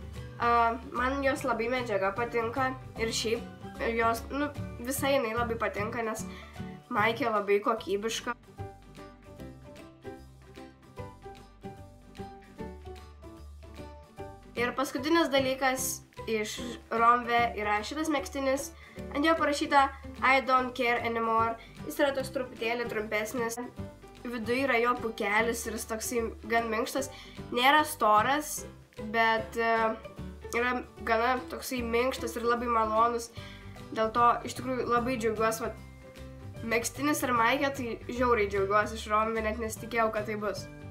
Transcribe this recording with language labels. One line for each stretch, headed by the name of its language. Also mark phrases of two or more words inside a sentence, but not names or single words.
Lithuanian: Man jos labai medžiaga patinka ir šiaip jos, visai jinai labai patinka, nes maikė labai kokybiška. Ir paskutinis dalykas iš Romve yra šitas megztinis. Ant jo parašyta
English: I don't care anymore.
Lithuanian: Jis yra toks truputėlį trumpesnis. Viduje yra jo pukelis ir jis toksai gan minkštas. Nėra storas, bet yra gana toksai minkštas ir labai malonus. Dėl to iš tikrųjų labai džiaugiuosi. Megztinis ir maikė, tai žiauriai džiaugiuosi iš Romve, net nesitikėjau, kad tai bus.